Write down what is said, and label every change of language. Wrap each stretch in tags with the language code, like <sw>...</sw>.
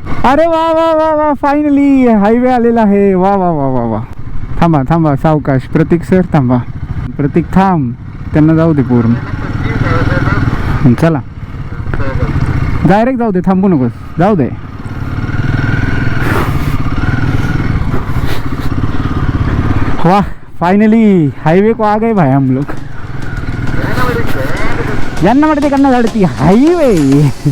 <mr>अरे वा वा वा वा, फायनली हायवे आलेला आहे. वा वा वा वा वा. थांबा थांबा सावकाश. प्रतीक सर थांबा. प्रतीक थांब, त्यांना जाऊ दे पूर्ण. चला डायरेक्ट जाऊ दे, थांबू नकोस, जाऊ दे.</mr> <hi>वाह फाइनली हाईवे को आ गए भाई हम लोग.</hi> <mr>यांना वाटते कन्ना झाडती हाईवे.</mr>